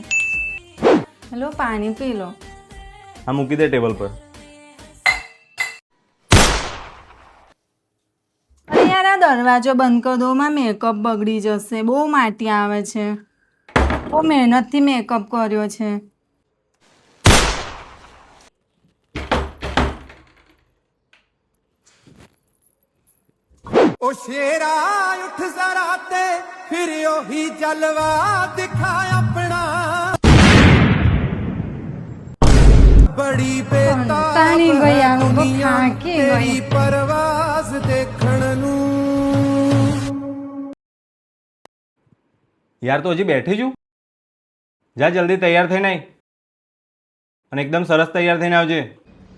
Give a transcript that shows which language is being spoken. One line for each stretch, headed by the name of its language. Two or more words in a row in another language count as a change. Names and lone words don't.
Gujarati: હેલો, પાણી પી લો. હા, મૂકી દે ટેબલ પર. અરે યાર આ દરવાજો બંધ કરી દો, માં મેકઅપ બગડી જશે. બહુ માટી આવે છે. બહુ મહેનતથી મેકઅપ કર્યો છે.
Punjabi: ਓ ਸ਼ੇਰਾ ਉੱਠ ਜ਼ਰਾ ਤੇ ਫਿਰ ਓਹੀ ਜਲਵਾ ਦਿਖਾ ਅਪਣਾ ਬੜੀ
Gujarati: કંટાળી ગઈ યાર, વો થાકી ગઈ.
Punjabi: ਤੇਰੀ ਪਰਵਾਜ਼ ਦੇਖਣ ਨੂੰ
Gujarati: યાર તો હજી બેઠી છું. જા જલ્દી તૈયાર થઈને આય અને એકદમ સરસ તૈયાર થઈને આવજે.